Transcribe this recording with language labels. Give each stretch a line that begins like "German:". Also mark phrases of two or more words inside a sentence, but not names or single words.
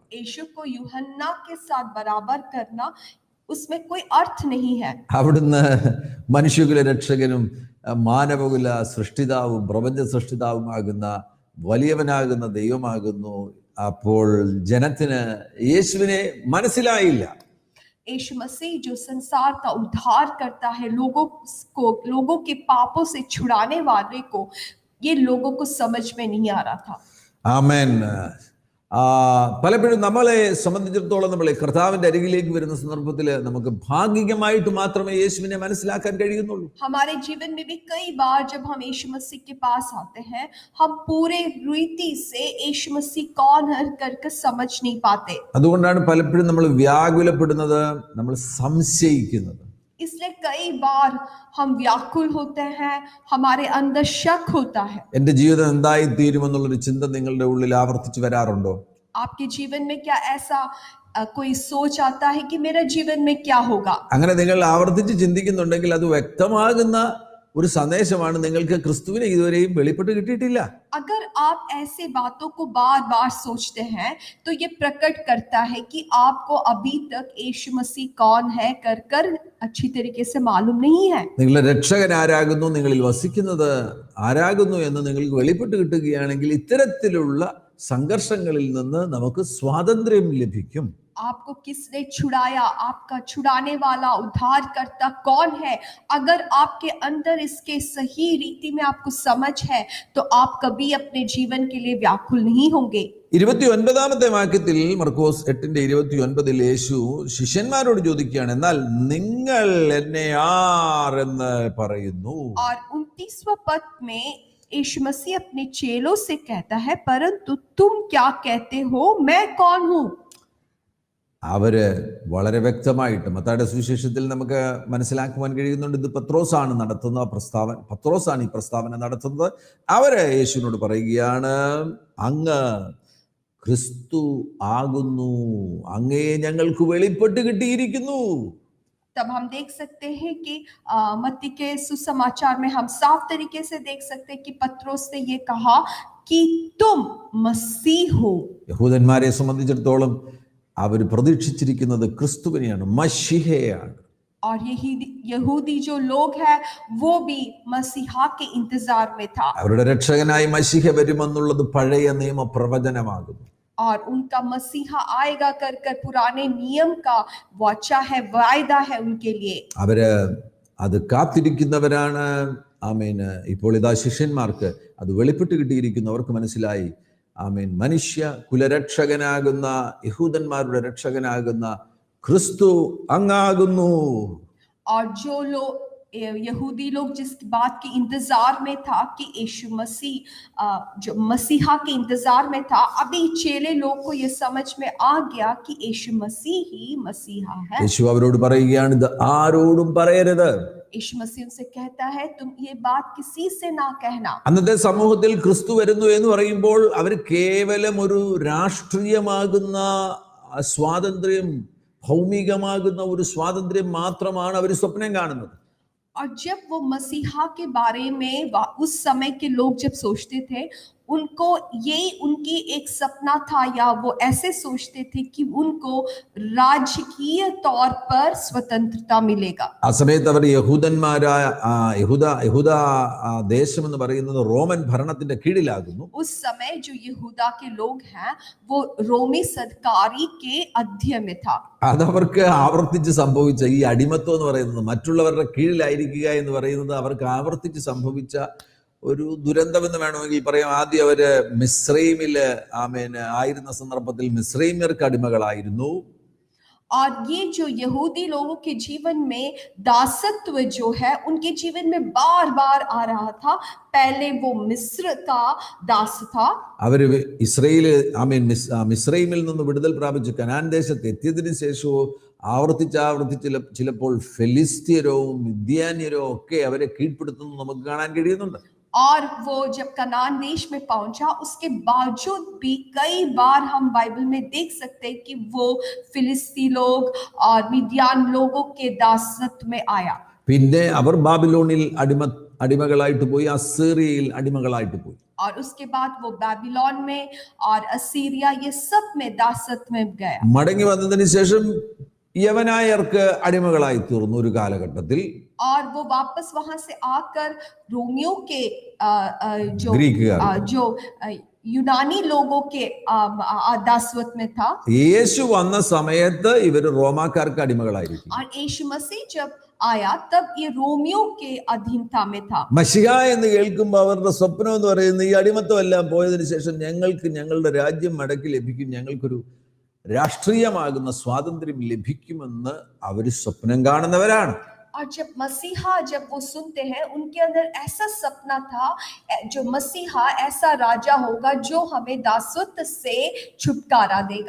Hindi: यीशु को यूहन्ना के साथ बराबर करना, उसमें कोई अर्थ नहीं है।
Malayalam: അവിടുന്ന് മനുഷ്യകുല രക്ഷകനും മാനവകുല സൃഷ്ടിതാവും പ്രപഞ്ച സൃഷ്ടിതാവുമാകുന്ന വലിയവനാകുന്ന ദൈവമാകുന്നു. അപ്പോൾ ജനത്തിന് യേശുവിനെ മനസ്സിലായില്ല.
Hindi: यीशु मसीह जो संसार का उद्धार करता है, लोगों के पापों से छुड़ाने वाले को, ये लोगों को समझ में नहीं आ रहा था।
Malayalam: ആമേൻ. പലപ്പോഴും നമ്മളെ സംബന്ധിച്ചിടത്തോളം നമ്മൾ കർത്താവിന്റെ അരികിലേക്ക് വരുന്ന സന്ദർഭത്തിൽ നമുക്ക് ഭാഗികമായിട്ട് മാത്രമേ യേശുവിനെ മനസ്സിലാക്കാൻ കഴിയുന്നുള്ളൂ.
Hindi: हमारे जीवन में भी कई बार जब हम यीशु मसीह के पास आते हैं, हम पूरे रीति से यीशु मसीह कौन है करके समझ नहीं पाते।
Malayalam: അതുകൊണ്ടാണ് പലപ്പോഴും നമ്മൾ വ്യാകുലപ്പെടുന്നത്, നമ്മൾ സംശയിക്കുന്നത്.
Hindi: इसलिए कई बार हम व्याकुल होते हैं, हमारे अंदर शक होता है।
Malayalam: എന്റെ ജീവിതം എന്തായി തീരുമെന്നുള്ളൊരു ചിന്ത നിങ്ങളുടെ ഉള്ളിൽ ആവർത്തിച്ച് വരാറുണ്ടോ?
Hindi: आपके जीवन में क्या ऐसा कोई सोच आता है कि मेरा जीवन में क्या होगा?
Malayalam: അങ്ങനെ നിങ്ങൾ ആവർത്തിച്ച് ചിന്തിക്കുന്നുണ്ടെങ്കിൽ അത് വ്യക്തമാകുന്ന ഒരു സന്ദേശമാണ്, നിങ്ങൾക്ക് ക്രിസ്തുവിനെ ഇതുവരെയും വെളിപ്പെട്ട് കിട്ടിയിട്ടില്ല.
Hindi: अगर आप ऐसे बातों को बार बार सोचते हैं तो ये प्रकट करता है कि आपको अभी तक यीशु मसीह कौन है कर अच्छी तरीके से मालूम नहीं है।
Malayalam: നിങ്ങളുടെ രക്ഷകൻ ആരാകുന്നു, നിങ്ങളിൽ വസിക്കുന്നത് ആരാകുന്നു എന്ന് നിങ്ങൾക്ക് വെളിപ്പെട്ട് കിട്ടുകയാണെങ്കിൽ ഇത്തരത്തിലുള്ള സംഘർഷങ്ങളിൽ നിന്ന് നമുക്ക് സ്വാതന്ത്ര്യം ലഭിക്കും.
Hindi: आपको किसने छुड़ाया, आपका छुड़ाने वाला उद्धारकर्ता कौन है, अगर आपके अंदर इसके सही रीति में आपको समझ है तो आप कभी अपने जीवन के लिए व्याकुल नहीं होंगे।
Malayalam: 29ാമത്തെ വാക്യത്തിൽ മർക്കോസ് 8:29 യേശു ശിഷ്യന്മാരോട് ചോദിക്കുകയാണ്, എന്നാൽ നിങ്ങൾ എന്നെ ആർ എന്ന് പറയുന്നു?
Hindi: और 29वां पद में यीशु मसीह अपने चेलों से कहता है, परंतु तुम क्या कहते हो, मैं कौन हूं?
Malayalam: അവര് വളരെ വ്യക്തമായിട്ട് മത്തായിയുടെ സുവിശേഷത്തിൽ നമുക്ക് മനസ്സിലാക്കുവാൻ കഴിയുന്നുണ്ട്, ഇത് പത്രോസാണ് നടത്തുന്ന പ്രസ്താവന, പത്രോസാണ് ഈ പ്രസ്താവന നടത്തുന്നത്. അവര് യേശുവിനോട് പറയുകയാണ്, അങ്ങ് ക്രിസ്തു ആകുന്നു, അങ്ങയെ ഞങ്ങൾക്ക് വെളിപ്പെട്ട് കിട്ടിയിരിക്കുന്നു.
Hindi: तब हम देख सकते हैं कि मत्ती के सुसमाचार में हम साफ तरीके से देख सकते हैं कि पत्रोस ने ये कहा कि तुम मसीह हो।
Malayalam: യഹൂദന്മാരെ സംബന്ധിച്ചിടത്തോളം അവർ പ്രതീക്ഷിച്ചിരിക്കുന്നത് ക്രിസ്തുവിനെയാണ്, മശിഹയാണ്.
Hindi: और यहूदी जो लोग हैं वो भी मसीहा के इंतजार में था।
Malayalam: അവരുടെ രക്ഷകനായി മശിഹ വരുമെന്നുള്ളത് പഴയ നിയമ പ്രവചനമാകുന്നു.
Hindi: और उनका मसीहा आएगा कर पुराने नियम का वाचा है, वायदा है उनके लिए।
Malayalam: അവര് അത് കാത്തിരിക്കുന്നവരാണ്. ആമേൻ. ഇപ്പോൾ ഇതാ ശിഷ്യന്മാർക്ക് അത് വെളിപ്പെട്ട് കിട്ടിയിരിക്കുന്നു. അവർക്ക് മനസ്സിലായി, ആമേൻ, മനുഷ്യ കുലരക്ഷകനാകുന്ന യഹൂദന്മാരുടെ രക്ഷകനാകുന്ന ക്രിസ്തു അങ്ങാകുന്നു.
Hindi: और जो लोग यहूदी लोग जिस बात के इंतजार में था कि यीशु मसीह जो मसीहा के इंतजार में था, अभी चेले लोग को ये समझ में आ गया कि यीशु मसीह ही मसीहा है।
Malayalam: യേശു അവരോട് പറയുകയാണ്, ഇത് ആരോടും പറയരുത്.
Hindi: यीशु मसीह उनसे कहता है, तुम ये बात किसी से ना कहना।
Malayalam: അന്നത്തെ സമൂഹത്തിൽ ക്രിസ്തു വരുന്നു എന്ന് പറയുമ്പോൾ അവർ കേവലം ഒരു രാഷ്ട്രീയമാകുന്ന സ്വാതന്ത്ര്യം, ഭൗമികമാകുന്ന ഒരു സ്വാതന്ത്ര്യം മാത്രമാണ് അവർ സ്വപ്നം കാണുന്നത്.
Hindi: और जब वो मसीहा के बारे में उस समय के लोग जब सोचते थे, उनको यही उनकी एक सपना था, या वो ऐसे सोचते थे कि उनको राजकीय तौर पर स्वतंत्रता मिलेगा।
Malayalam: ആ സമയത്ത് അവർ യഹൂദന്മാരായ യഹൂദ ദേശം എന്ന് പറയുന്നത് റോമൻ ഭരണത്തിന്റെ കീഴിലാകുന്നു.
Hindi: उस समय जो यहूदा के लोग हैं वो रोमी सरकारी के अधीन में था.
Malayalam: അതവർക്ക് ആവർത്തിച്ച് സംഭവിച്ച ഈ അടിമത്വം എന്ന് പറയുന്നത്, മറ്റുള്ളവരുടെ കീഴിലായിരിക്കുക എന്ന് പറയുന്നത് അവർക്ക് ആവർത്തിച്ച് സംഭവിച്ച ഒരു ദുരന്തം എന്ന് വേണമെങ്കിൽ പറയാം. ആദ്യം അവര് മിസ്രൈമില് ആയിരുന്ന സന്ദർഭത്തിൽ മിസ്രൈമ്യർക്ക് അടിമകളായിരുന്നു.
Hindi: और ये जो यहूदी लोगों के जीवन में दासत्व जो है उनके जीवन में बार बार आ रहा था. पहले वो मिस्र का दास था.
Malayalam: അവര് ഇസ്രയേല് മിസ്രൈമിൽ നിന്ന് വിടുതൽ പ്രാപിച്ച് കനാൻ ദേശത്ത് എത്തിയതിനു ശേഷവും ആവർത്തിച്ച് ചിലപ്പോൾ ഫെലിസ്ത്യരോ മിദ്യാന്യരോ ഒക്കെ അവരെ കീഴ്പ്പെടുത്തുന്നു നമുക്ക് കാണാൻ കഴിയുന്നുണ്ട്.
Hindi: और वो जब कनान देश में पहुंचा उसके बावजूद भी कई बार हम बाइबल में देख सकते हैं कि वो फिलिस्ती लोग और मिद्यान लोगों के दासत्व में आया.
Malayalam: പിന്നെ അവർ ബാബിലോണിൽ അടിമകളായിട്ട് പോയി, അസീറിയയിൽ അടിമകളായിട്ട് പോയി.
Hindi: और उसके बाद वो बाबिलोन में और असीरिया ये सब में दासत्व में गया.
Malayalam: മടങ്ങി വന്നതിന് ശേഷം യവനായർക്ക് അടിമകളായി തീർന്നു ഒരു കാലഘട്ടത്തിൽ.
Hindi: और वो वापस वहां से आकर रोमियो के जो यूनानी लोगों के दासत्व में था.
Malayalam: യേശു വന്ന സമയത്ത് ഇവര് റോമാക്കാർക്ക് അടിമകളായിരിക്കും.
Hindi: और यीशु मसीह जब आया तब ये रोमियो के अधीनता में था.
Malayalam: മശിഹ എന്ന് കേൾക്കുമ്പോൾ അവരുടെ സ്വപ്നം എന്ന് പറയുന്നത് ഈ അടിമത്വം എല്ലാം പോയതിനു ശേഷം ഞങ്ങൾക്ക് ഞങ്ങളുടെ രാജ്യം മടക്കി ലഭിക്കും, ഞങ്ങൾക്കൊരു രാഷ്ട്രീയമാകുന്ന സ്വാതന്ത്ര്യം ലഭിക്കുമെന്ന് അവര് സ്വപ്നം കാണുന്നവരാണ്.
Hindi: और जब वो सुनते हैं उनके अंदर ऐसा सपना था, जो मसीहा ऐसा राजा होगा जो हमें दासत्व से छुटकारा देगा.